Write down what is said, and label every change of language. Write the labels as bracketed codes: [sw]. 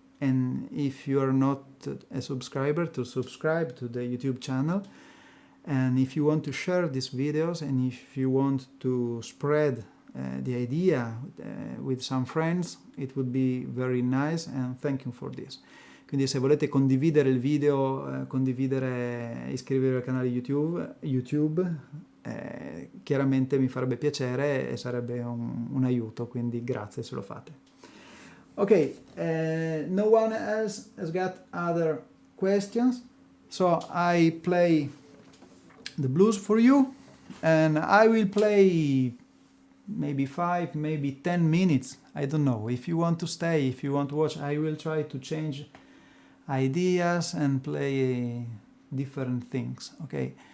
[en] And if you are not a subscriber, to subscribe to the YouTube channel. And if you want to share these videos, and if you want to spread the idea with some friends, it would be very nice, and thank you for this. [it] Quindi se volete condividere il video, iscrivervi al canale YouTube, chiaramente mi farebbe piacere e sarebbe un aiuto, quindi grazie se lo fate. [en] Ok, no one else has got other questions, so I play the blues for you, and I will play maybe 5, maybe 10 minutes, I don't know. If you want to stay, if you want to watch, I will try to change ideas and play different things, okay?